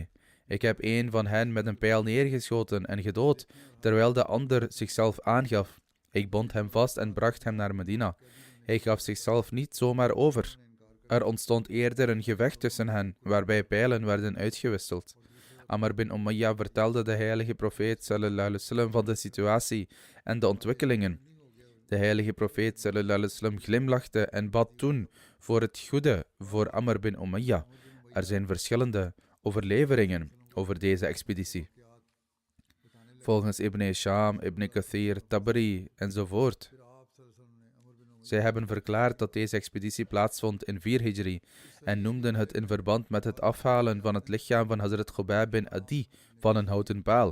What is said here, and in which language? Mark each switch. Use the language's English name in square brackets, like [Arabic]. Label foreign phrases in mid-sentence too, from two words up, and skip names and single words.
[Dutch] Ik heb een van hen met een pijl neergeschoten en gedood, terwijl de ander zichzelf aangaf. Ik bond hem vast en bracht hem naar Medina. Hij gaf zichzelf niet zomaar over. Er ontstond eerder een gevecht tussen hen, waarbij pijlen werden uitgewisseld. Amr bin Umayya vertelde de heilige profeet [Arabic] صلى الله عليه وسلم [Dutch] van de situatie en de ontwikkelingen. De heilige profeet [Arabic] صلى الله عليه وسلم [Dutch] glimlachte en bad toen voor het goede voor Amr bin Umayya. Er zijn verschillende overleveringen over deze expeditie. Volgens Ibn Hisham, Ibn Kathir, Tabari enzovoort. Zij hebben verklaard dat deze expeditie plaatsvond in 4 Hijri en noemden het in verband met het afhalen van het lichaam van Hazrat Khubayb bin Adi van een houten paal.